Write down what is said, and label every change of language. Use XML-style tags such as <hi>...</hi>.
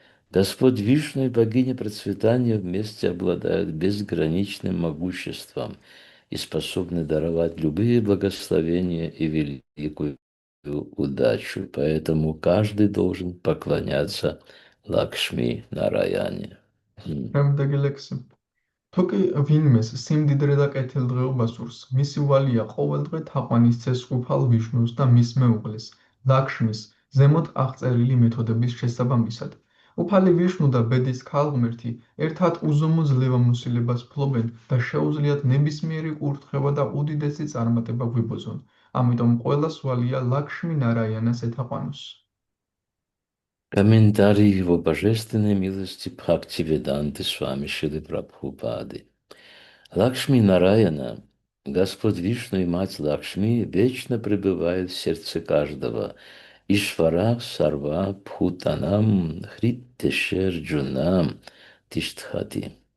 <ru>Господь Вишну и богиня процветания вместе обладают безграничным могуществом и способны даровать любые благословения и великую удачу. Поэтому каждый должен поклоняться Лакшми Нараяне.</ru> <ka>Შემდეგი ლექსი. თუ კი ვინმეს სიმდიდრე და კეთილდღეობა სურს, მისი ვალია ყოველდღე თაყვანის წეს უფალ ვიშნუს და მის მეუღლეს, ლაქშმის, ზემოთ აღწერილი მეთოდების შესაბამისად. უფალი ვიშნუ და ბედის ქალღმერთი ერთად უზომო ძლევამოსილებას ფლობენ და შეუძლიათ ნებისმიერი კურთხევა და უდიდესი წარმატება გვიბოძონ. ამიტომ ყველას ვალია ლაქშმი ნარაიანას ეთაყვანოს.</ka> <ru>Комментарий его божественной милости Бхактивиданты Свами Шилы Прабхупады. Лакшми Нараяна, Господь Вишну и Мать Лакшми вечно пребывают в сердце каждого.</ru> <sa>Ишвара Сарва Пхутанам Хриттешер Джунам Тиштхати.</sa>